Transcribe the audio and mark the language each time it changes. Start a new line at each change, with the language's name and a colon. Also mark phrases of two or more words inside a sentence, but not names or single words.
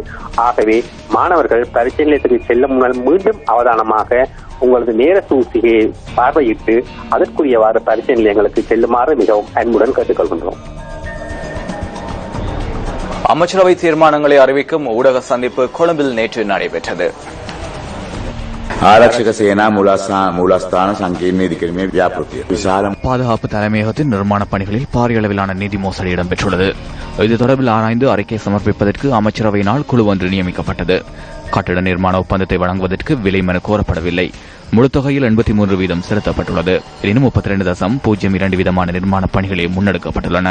Tamil: ஆகவே மாணவர்கள் பரீட்சை நிலையத்துக்கு செல்லும் முன்னால் மீண்டும் அவதானமாக உங்களது நேர சூழ்ச்சியை பார்வையிட்டு அதற்குரியவாறு பரீட்சை நிலையங்களுக்கு செல்லுமாறு மிகவும் அன்புடன் கேட்டுக்கொள்கின்றோம். அமைச்சரவை தீர்மானங்களை அறிவிக்கும் ஊடக சந்திப்பு கொழும்பில் நேற்று நடைபெற்றது.
Sinhala: ආරක්ෂක සේනා මූලස්ථාන සංකීර්ණ ඉදිකිරීමේ ව්‍යාපෘතිය විශාල
Tamil: பாதுகாப்பு தலைமையகத்தின் நிர்மாண பணிகளில் பாரிய அளவிலான நிதி மோசடி இடம்பெற்றுள்ளது. இது தொடர்பில் ஆராய்ந்து அறிக்கை சமர்ப்பிப்பதற்கு அமைச்சரவையினால் குழு ஒன்று நியமிக்கப்பட்டது. கட்டிட நிர்மாண ஒப்பந்தத்தை வழங்குவதற்கு விலை மனு கோரப்படவில்லை. முழு தொகையில் 83% செலுத்தப்பட்டுள்ளது. எனினும் 32.02 வீதமான நிர்மாண பணிகளே முன்னெடுக்கப்பட்டுள்ளன.